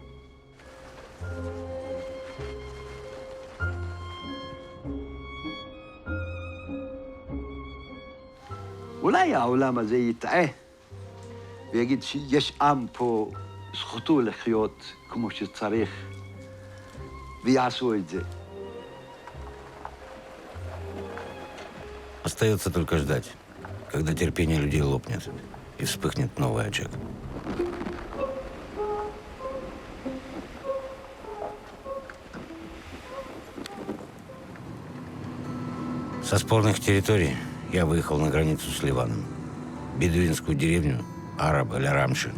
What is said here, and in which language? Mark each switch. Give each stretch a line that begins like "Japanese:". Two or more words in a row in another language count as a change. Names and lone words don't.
Hebrew: אולי העולם הזה יטעה ויגיד שיש עם פה, זכותו לחיות כמו שצריך, ויעשו את זה.
Russian: Остается только ждать, когда терпение людей лопнет и вспыхнет новый очаг. Со спорных территорий я выехал на границу с Ливаном, бедуинскую деревню Араб Эль-Рамши.